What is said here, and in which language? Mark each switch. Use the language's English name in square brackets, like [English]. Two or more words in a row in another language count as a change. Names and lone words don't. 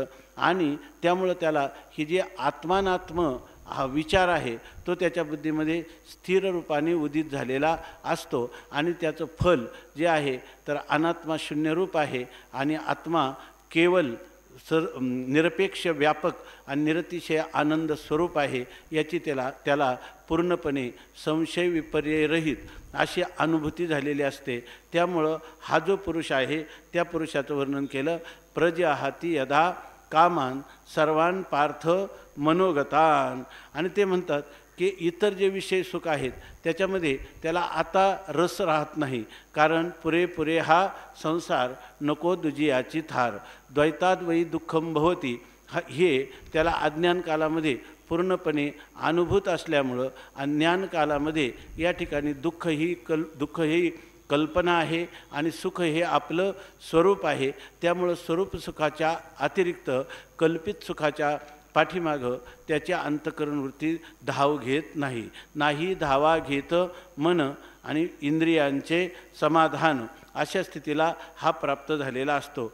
[Marathi] आणि त्यामुळं त्याला ही जी आत्मानात्म हा विचार आहे तो त्याच्या बुद्धीमध्ये स्थिर रूपाने उदित झालेला असतो आणि त्याचं फल जे आहे तर अनात्मा शून्यरूप आहे आणि आत्मा केवळ निरपेक्ष व्यापक आणि निरतिशय आनंद स्वरूप आहे याची त्याला पूर्णपणे संशय विपर्ययरहित अशी अनुभूती झालेली असते. त्यामुळं हा जो पुरुष आहे त्या पुरुषाचं वर्णन केलं. [Sanskrit] प्रजहाती यदा कामान सर्वान पार्थ मनोगतान. [Marathi] आणि ते म्हणतात की इतर जे विषय सुख आहेत त्याच्यामध्ये त्याला आता रस राहत नाही, कारण पुरेपुरे हा संसार नको दुजियाची थार [Sanskrit] द्वैताद्वयी दुःखम भवती [Marathi] हे त्याला अज्ञान कालामध्ये पूर्णपणे अनुभूत असल्यामुळं अज्ञान कालामध्ये या ठिकाणी दुःख ही कल्पना आहे आणि सुख हे आपलं स्वरूप आहे. त्यामुळं स्वरूप सुखाच्या अतिरिक्त कल्पित सुखाच्या पाठीमागं त्याच्या अंतःकरण वृत्ती धाव घेत नाही धावा घेत मन आणि इंद्रियांचे समाधान अशा स्थितीला हा प्राप्त झालेला असतो.